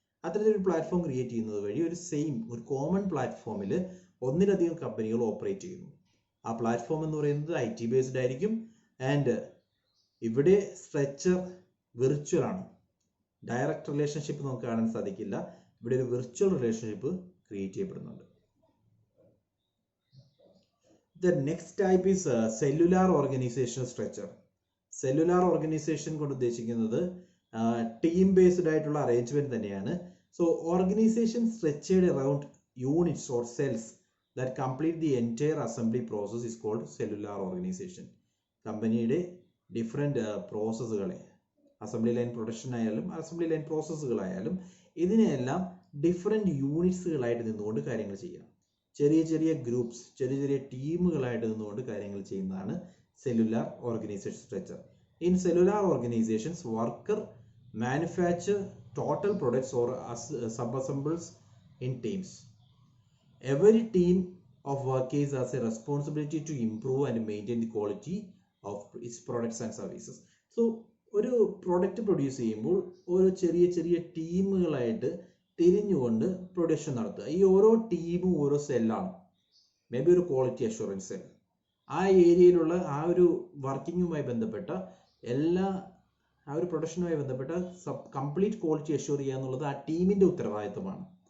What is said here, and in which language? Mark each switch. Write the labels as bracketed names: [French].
[Malayalam] അത്തരത്തിലൊരു platform create ചെയ്യുന്നത് വഴി ഒരു കോമൺ പ്ലാറ്റ്ഫോമിൽ ഒന്നിലധികം കമ്പനികൾ ഓപ്പറേറ്റ് ചെയ്യുന്നു. ആ പ്ലാറ്റ്ഫോം എന്ന് പറയുന്നത് IT ബേസ്ഡ് ആയിരിക്കും. ആൻഡ് ഇവിടെ സ്ട്രക്ചർ വിർച്വൽ ആണ്. ഡയറക്റ്റ് റിലേഷൻഷിപ്പ് നമുക്ക് കാണാൻ സാധിക്കില്ല. ഇവിടെ ഒരു വിർച്വൽ റിലേഷൻഷിപ്പ് ക്രിയേറ്റ് ചെയ്യപ്പെടുന്നുണ്ട്. [English] The next type is cellular organizational structure. [Malayalam] Cellular organisation കൊണ്ട് ഉദ്ദേശിക്കുന്നത് ടീം ബേസ്ഡ് ആയിട്ടുള്ള അറേഞ്ച്മെന്റ് തന്നെയാണ്. [English] So organization structured around units or cells that complete the entire assembly process is called cellular organization. [Malayalam] കമ്പനിയുടെ different പ്രോസസ്സുകളെ, assembly line production ആയാലും assembly line പ്രോസസ്സുകളായാലും ഇതിനെയെല്ലാം different യൂണിറ്റ്സുകളായിട്ട് നിന്നുകൊണ്ട് കാര്യങ്ങൾ ചെയ്യാം. ചെറിയ ചെറിയ ഗ്രൂപ്പ്സ്, ചെറിയ ചെറിയ ടീമുകളായിട്ട് നിന്നുകൊണ്ട് കാര്യങ്ങൾ ചെയ്യുന്നതാണ് cellular organization structure. [English] In cellular organizations, worker manufacture total products or sub-assembles in teams. Every team of workers has a responsibility to improve and maintain the quality of its products and services. [Malayalam] So, ഒരു product produce ചെയ്യുമ്പോൾ ഓരോ ചെറിയ ചെറിയ ടീമുകളായിട്ട് തിരിഞ്ഞുകൊണ്ട് production നടത്തുക. ഈ ഓരോ ടീമും ഓരോ സെല്ലാണ്. മേ ബി ഒരു ക്വാളിറ്റി അഷുറൻസ് സെൽ, ആ ഏരിയയിലുള്ള ആ ഒരു വർക്കിങ്ങുമായി ബന്ധപ്പെട്ട ആ ഒരു പ്രൊഡക്ഷനുമായി ബന്ധപ്പെട്ട കംപ്ലീറ്റ് ക്വാളിറ്റി അഷ്യൂർ ചെയ്യുക എന്നുള്ളത് ആ ടീമിൻ്റെ ഉത്തരവാദിത്തമാണ്.